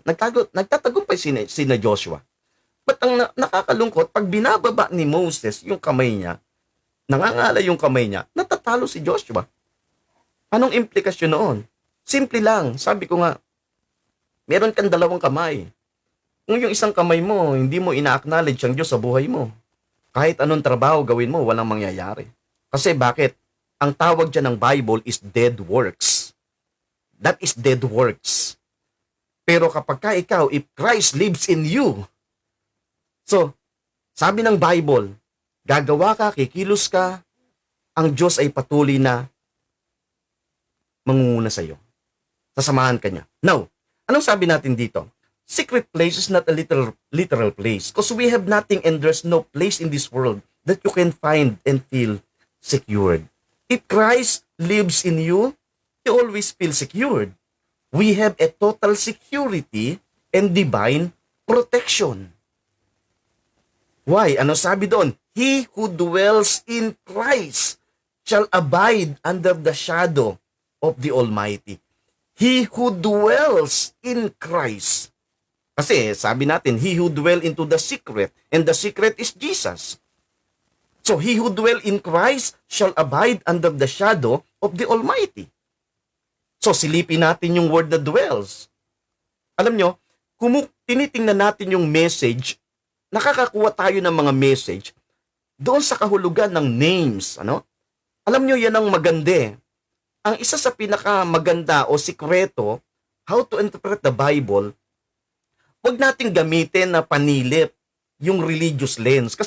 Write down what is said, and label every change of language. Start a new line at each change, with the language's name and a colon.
Filipino: Nagtatagumpay si Joshua. But ang nakakalungkot, pag binababa ni Moses yung kamay niya, nangangala yung kamay niya, natatalo si Joshua. Anong implikasyon noon? Simple lang, sabi ko nga, meron kang dalawang kamay. Kung yung isang kamay mo, hindi mo ina-acknowledge ang Diyos sa buhay mo, kahit anong trabaho gawin mo, walang mangyayari. Kasi bakit? Ang tawag dyan ng Bible is dead works.
English: That is dead works.
Filipino: Pero kapag ka ikaw,
English: if Christ lives in you,
Filipino: so, sabi ng Bible, gagawa ka, kikilos ka, ang Diyos ay patuloy na mangunguna sa iyo. Sasamahan ka niya. Now, anong sabi natin dito?
English: Secret place is not a literal place because we have nothing and there's no place in this world that you can find and feel secured. If Christ lives in you, you always feel secured. We have a total security and divine protection. Why?
Filipino: Ano sabi doon?
English: He who dwells in Christ shall abide under the shadow of the Almighty. He who dwells in Christ.
Filipino: Kasi sabi natin,
English: he who dwell into the secret, and the secret is Jesus. So he who dwell in Christ shall abide under the shadow of the Almighty.
Filipino: So silipin natin yung word na dwells. Alam nyo, kung tinitingnan natin yung message, nakakakuha tayo ng mga message doon sa kahulugan ng names. Ano? Alam nyo, yan ang maganda. Ang isa sa pinakamaganda o sikreto,
English: how to interpret the Bible,
Filipino: huwag nating gamitin na panilip yung religious lens.